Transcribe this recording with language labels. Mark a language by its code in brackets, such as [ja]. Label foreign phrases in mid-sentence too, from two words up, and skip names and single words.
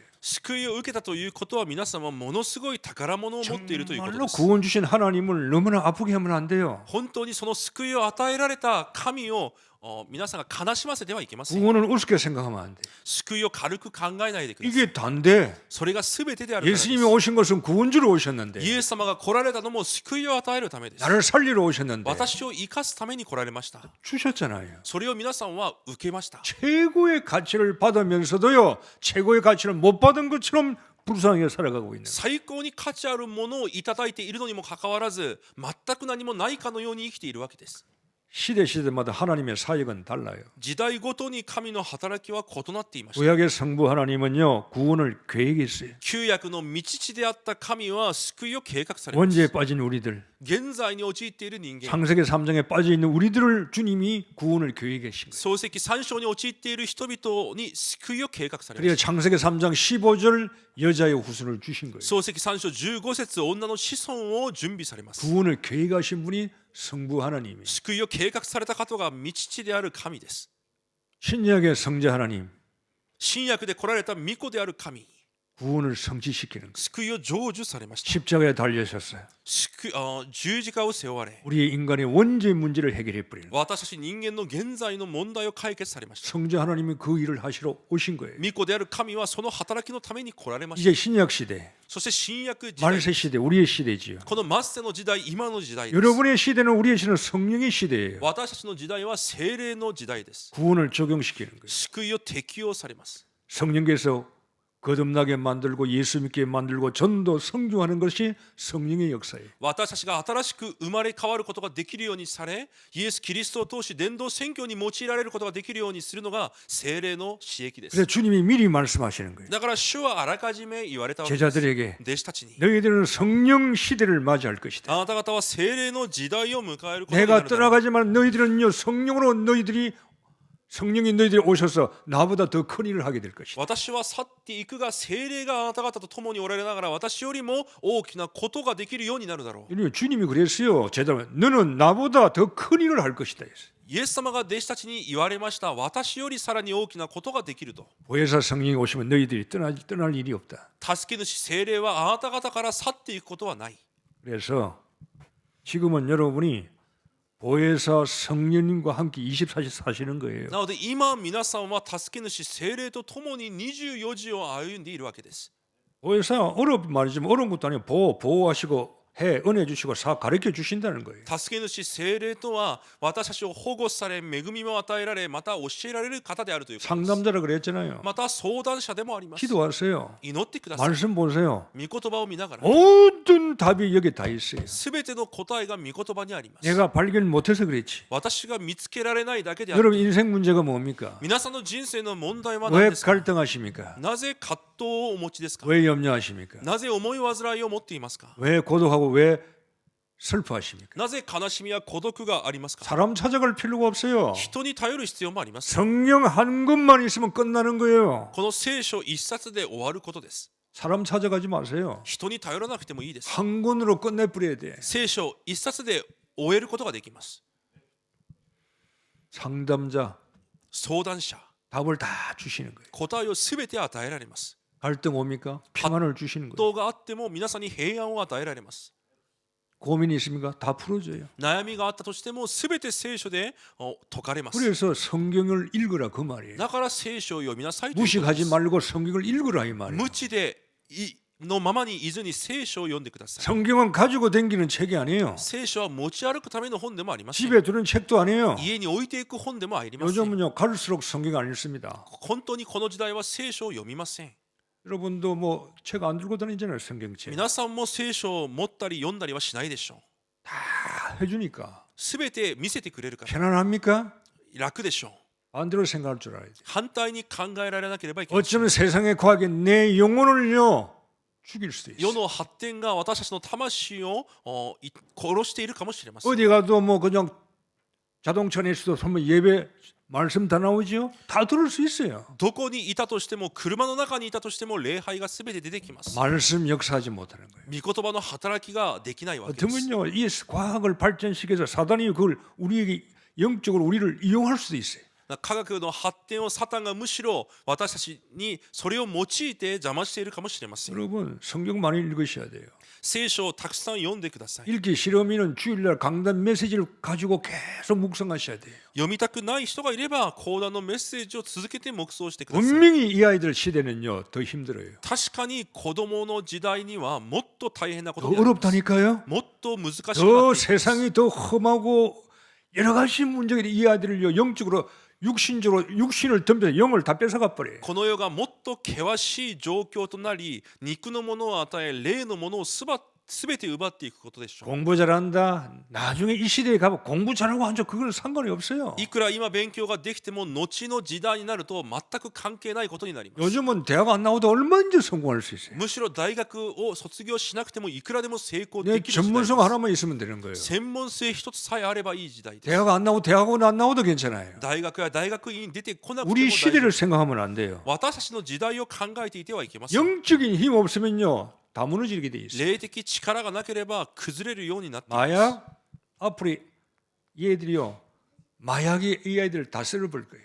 [ja] 救いを受けたということは皆さんはものすごい宝物を持っているということ [ko] 정말로 [ja] です。 [ko] 구원 주신 하나님을 너무나 아프게 하면 안 돼요. [ja] 本当にその救いを与えられた神を皆さんが悲しませてはいけません。 [ko] 구원을 우습게 생각하면 안 돼. [ja] 救いを軽く考えないでください。 [ko] 이게 단데 [ja] それが全てであるからです [ko] 예수님이 오신 것은 구원주로 오셨는데 [ja] イエス様が来られたのも救いを与えるためです。 [ko] 나를 살리러 오셨는데 [ja] 私を生かすために来られました。 [ko] 주셨잖아요. [ja] それを皆さんは受けました。 [ko] 최고의 가치를 받으면서도요 최고의 가치를 못 받은 것처럼 불쌍하게 살아가고 있는 거예요. [ja] 最高に価値あるものをいただいているのにもかかわらず、全く何もないかのように生きているわけです。 [ko] 시대마다 하나님의 사역은 달라요. [ja] 時代ごとに神の働きは異なっていました。 [ko] 구약의 성부 하나님은요 구원을 계획했어요. [ja] 旧約の道地であった神は救いを計画されま [ko] 원죄에 [ja] す。 [ko] 빠진 우리들, [ja] 現在に陥っている人間、 [ko] 창세기 3장에 빠져 있는 우리들을 주님이 구원을 계획하신 거예요. [ja] 創世記3章に陥っている人々に救いを計画されま [ko] 그래서 [ja] した。 [ko] 창세기 3장 15절 여자의 후손을 주신 거예요. [ja] 創世記3章15節女の子孫を準備されます。 [ko] 구원을 계획하신 분이 성부 하나님이에요. [ja] 救いを計画された方が道地である神です。 [ko] 신약의 성자 하나님, [ja] 新約で来られた御子である神、 [ko] 구원을 성취시키는 것. [ja] 救いを成就されました。 [ko] 십자가에 달려셨어요. [ja] 十字架を背負われ、 [ko] 우리의 인간의 원죄 문제를 해결해 버리는. [ja] 私たち人間の現在の問題を解決されました。 [ko] 성자 하나님이 그 일을 하시러 오신 거예요. [ja] 御子である神はその働きのために来られまし [ko] 이제 신약 시대, [ja] た。そして新約時代、 [ko] 말세 시대, 우리의 시대지요. [ja] このマッセの時代、今の時代です。 [ko] 여러분의 시대는 우리의 시대는 성령의 시대예요. [ja] 私たちの時代は聖霊の時代です。 [ko] 구원을 적용시키는 거예요. [ja] 救いを適用されます。 [ko] 성령께서 거듭나게 만들고 예수 믿게 만들고 전도 성중하는 것이 성령의 역사예요. [ja] 私たちが新しく生まれ変わることができるようにされ、イエス・キリストを通し伝道宣教に用いられることができるようにするのが聖霊の刺激で [ko] 그래서 [ja] す。 [ko] 주님이 미리 말씀하시는 거예요. [ja] だから主はあらかじめ言われたわけです。 [ko] 제자들에게 [ja] 弟子たちに、 [ko] 너희들은 성령 시대를 맞이할 것이다. [ja] あなた方は聖霊の時代を迎えることにな [ko] 내가 [ja] るだろう。 [ko] 떠나가지만 너희들은요 성령으로 성령이 너희들이 오셔서 나보다 더 큰 일을 하게 될 것이다. [ja] 私は去っていくが聖霊があなた方と共におられながら私よりも大きなことができるようになるだろう。 [ko] 이러면 주님이 그랬어요. 제자들 너는 나보다 더 큰 일을 할 것이다. [ja] イエス様が弟子たちに言われました。私よりさらに大きなことができると。 [ko] 보혜사 성령이 오시면 너희들이 떠날 일이 없다. [ja] 助け主聖霊はあなた方から去っていくことはない。 [ko] 그래서 지금은 여러분이 보혜사 성령님과 함께 24시 사시는 거예요. [ja] なので今皆さんは助け主聖霊と共に24時を歩んでいるわけです。 [ko] 보혜사 어려운 말이지만 어려운 것도 아니에요. 보호하시고 해 은혜 주시고 사 가르쳐 주신다는 거예요. [ja] 助け主聖霊とは私たちを保護され恵みも与えられまた教えられる方であるということです。 [ko] 상담자라 그랬잖아요. [ja] また相談者でもあります。 [ko] 기도하세요. [ja] 祈ってください。 [ko] 말씀 보세요. [ja] 御言葉を見ながら [ko] 모든 답이 여기 다 있어요. [ja] すべての答えが御言葉にあります。 [ko] 내가 발견 못해서 그랬지. [ja] 私が見つけられないだけである。 [ko] 여러분 인생 문제가 뭡니까? [ja] 皆さんの人生の問題は何 [ko] 왜 [ja] ですか？ [ko] 갈등하십니까? [ja] なぜ葛藤をお持ちですか？ [ko] 왜 염려하십니까? [ja] なぜ思い煩いを持っていますか？ [ko] 왜 고독하고 왜 슬퍼하십니까? [ja] なぜ悲しみや孤独がありますか？ [ko] 사람 찾아갈 필요가 없어요. [ja] 人に頼る必要もあります。 [ko] 성령 한 것만 있으면 끝나는 거예요. [ja] この聖書一冊で終わることです。 [ko] 사람 찾아가지 마세요. [ja] 人に頼らなくてもいいです。 [ko] 한 권으로 끝내버려야 돼. [ja] 聖書一冊で終えることができます。 [ko] 상담자 [ja] 相談者、 [ko] 답을 다 주시는 거예요. [ja] 答えをすべて与えられます。 [ko] 갈등 옵니까? 평안을 주시는 거예요. [ja] 動があっても皆さんに平安を与えられます。 [ko] 고민이 있습니까? 다 풀어줘요. [ja] 悩みがあったとしてもすべて聖書で解かれます。 [ko] 그래서 성경을 읽으라 그 말이에요. [ja] だから聖書を読みなさいということで [ko] 무식하지 [ja] す。 [ko] 말고 성경을 읽으라 이 말이에요. [ja] 無知でのままにいずに聖書を読んでください。 [ko] 성경은 가지고 다니는 책이 아니에요. [ja] 聖書は持ち歩くための本でもありません。 [ko] 집에 두는 책도 아니에요. [ja] 家に置いていく本でもありません。 [ko] 요즘은요 갈수록 성경 안 읽습니다. [ja] 本当にこの時代は聖書を読みません。 [ko] 여러분도 뭐 책 안 들고 다니잖아요. 성경책 [ja] 皆さんも聖書を持ったり読んだりはしないでしょう。 [ko] 다 해주니까 [ja] すべて見せてくれるから [ko] 편안합니까? [ja] 楽でしょう。 [ko] 반대로 생각할 줄 알아야 돼요. [ja] 反対に考えられなければいけません。 [ko] 어쩌면 세상의 과학이 내 영혼을요 죽일 수도 [ja] 世 [ko] 있어요. [ja] の発展が私たちの魂を殺しているかもしれません。 [ko] 어디 가도 뭐 그냥 자동차 내에서도 한번 예배 말씀 다 나오죠. 다 들을 수 있어요. [ja] どこにいたとしても車の中にいたとしても礼拝がすべて出てきます。 [ko] 말씀 역사하지 못하는 거예요. [ja] 御言葉の働きができないわけです。 [ko] 어쩌면요 이 과학을 발전시켜서 사단이 그걸 우리에게 영적으로 우리를 이용할 수도 있어요. [ja] 科学の発展をサタンがむしろ私たちにそれを用いて邪魔しているかもしれません。 [ko] 여러분 성경 많이 읽으셔야 돼요. [ja] 聖書をたくさん読んでください。 [ko] 읽기 싫으면 주일날 강단 메시지를 가지고 계속 묵상하셔야 돼요. [ja] 読みたくない人がいれば講談のメッセージを続けて黙想してください。 [ko] 분명히 이 아이들 시대는요 더 힘들어요. [ja] 確かに子供の時代にはもっと大変なこ [ko] 더 [ja] とになります。 [ko] 어렵다니까요. [ja] もっと難しくなってい [ko] 더 [ja] ます。 [ko] 세상이 더 험하고 여러 가지 문제들이 이 아이들을요 영적으로 육신적으로 육신을 덤벼서 영을 다 뺏어가 버려요. [ja] この世がもっと険しい状況となり、肉のものを与え、霊のものをすべて奪っていくことでしょう。 [ko] 공부 잘한다. 나중에 이 시대에 가면 공부 잘하고 한적 그건 상관이 없어요. [ja] いくら今勉強ができても後の時代になると全く関係ないことになります。 [ko] 요즘은 대학 안 나오도 얼마든지 성공할 수 있어요. [ja] むしろ大学を卒業しなくてもいくらでも成功 [ko] 내 [ja] できる時代で [ko] 전문성 [ja] す。 [ko] 하나만 있으면 되는 거예요. [ja] 専門性一つさえあればいい時代です。 [ko] 대학 안 나오고 대학원 안 나오도 괜찮아요. [ja] 大学や大学院に出てこなくても [ko] 우리 [ja] 大丈夫。 [ko] 시대를 생각하면 안 돼요. [ja] 私たちの時代を考えていてはいけません。 [ko] 영적인 힘 없으면요 다 무너지게 돼 있어요. [ja] 霊的力がなければ崩れるようになっています。 [ko] 마약 앞으로 얘들이요 마약이 이 아이들을 다 썰어버릴 거예요.